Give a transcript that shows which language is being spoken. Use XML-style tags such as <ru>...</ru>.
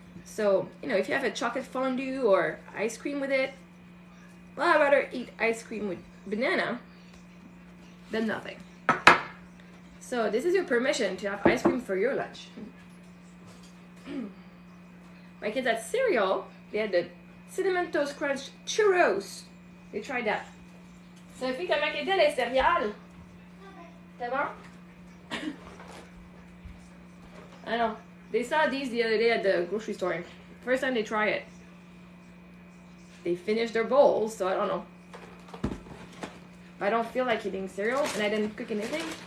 <en>So, you know, if you have a chocolate fondue or ice cream with it, well, I'd rather eat ice cream with banana than nothing. So this is your permission to have ice cream for your lunch. My kids had cereal. They had the Cinnamon Toast Crunch churros. They tried that.</en> <fr>Sophie, comment étaient les céréales? C'est bon?</fr> <en>I know. They saw these the other day at the grocery store. First time they try it. They finished their bowls, so I don't know. if I don't feel like eating cereal and I didn't cook anything.</en>